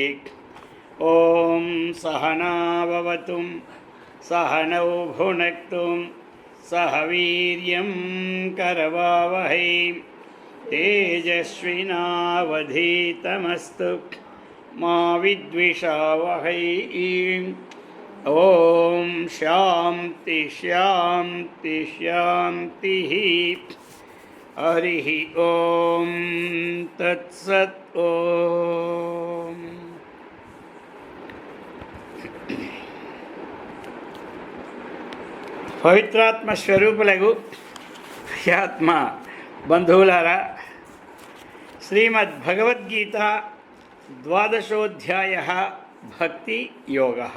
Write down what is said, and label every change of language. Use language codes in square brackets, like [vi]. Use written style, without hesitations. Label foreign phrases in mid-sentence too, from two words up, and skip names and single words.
[sa] ॐ सहना भवतु सहनौ भुनक्तु सह वीर्यं करवावहै तेजस्विनावधीतमस्तु मा विद्विषावहै। ॐ शान्ति शान्ति शान्तिः। हरिः ॐ तत्सत्। [te] ॐ పవిత్రాత్మ స్వరూపులకు ఆత్మ బంధువులారా, శ్రీమద్ భగవద్గీత ద్వాదశోధ్యాయ భక్తి యోగ.